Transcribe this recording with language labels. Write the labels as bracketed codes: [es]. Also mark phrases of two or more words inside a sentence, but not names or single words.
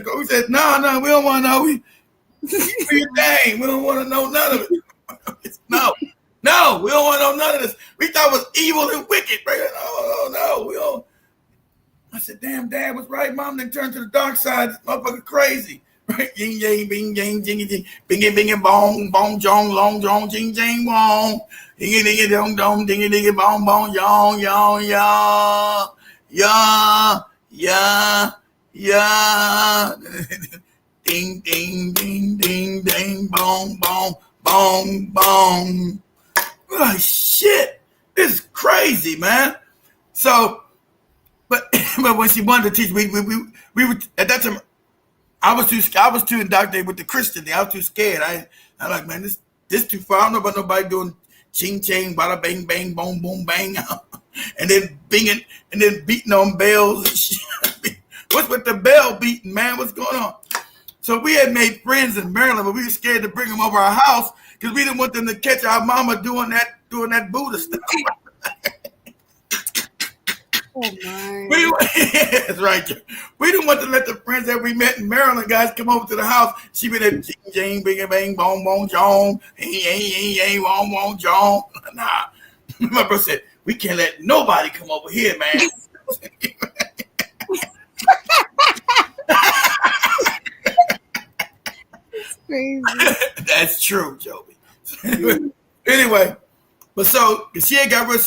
[en] We said, no, we don't want to know. We your thing. We don't want to know none of it. No, we don't want to know none of this. We thought it was evil and wicked. Right? No, we don't. I said, damn, Dad was right. Mom then turned to the dark side. This motherfucker crazy. Right? Ying, yang, bing, yang, jingy, jing, bingy, bingy, bong, bong, jong, long, jong, jing, jing, wong. Dingy, dingy, dong, dong, dingy, dingy, bong, bong, yong, yong, yeah. Ding, ding, ding, ding, ding, bong, bong, bong, bong. Oh, shit. This is crazy, man. So, but when she wanted to teach, we were at that time. I was too indoctrinated with the Christian thing. I was too scared. I'm like, man, this too far. I don't know about nobody doing ching ching, bada bang bang, boom boom bang, and then binging and then beating on bells and shit. What's with the bell beating, man? What's going on? So we had made friends in Maryland, but we were scared to bring them over our house because we didn't want them to catch our mama doing that Buddha stuff. Oh my. That's right. We didn't want to let the friends that we met in Maryland guys come over to the house. She be there, jing, jing, bing, bang, bong, bong, jong, hey, wong, wong, jong. Nah. My brother said, we can't let nobody come over here, man. Crazy. That's true, Joby. Anyway, but so she had got rid.